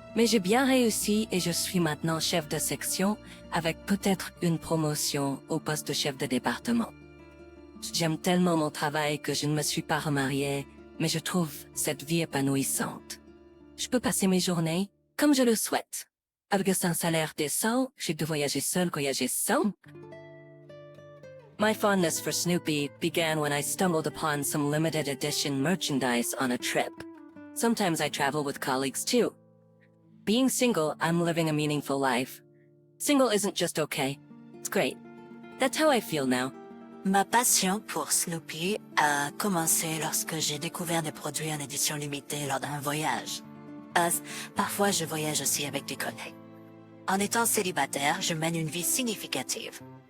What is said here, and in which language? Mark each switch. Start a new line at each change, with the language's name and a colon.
French: Mais j'ai bien réussi et je suis maintenant chef de section avec peut-être une promotion au poste de chef de département. J'aime tellement mon travail que je ne me suis pas remariée, mais je trouve cette vie épanouissante. Je peux passer mes journées comme je le souhaite. Avec un salaire décent, j'ai de voyager seul, voyager sans.
English: My fondness for Snoopy began when I stumbled upon some limited edition merchandise on a trip. Sometimes I travel with colleagues too. Being single, I'm living a meaningful life. Single isn't just okay. It's great. That's how I feel now.
French: Ma passion pour Snoopy a commencé lorsque j'ai découvert des produits en édition limitée lors d'un voyage. Parfois, je voyage aussi avec des collègues. En étant célibataire, je mène une vie significative.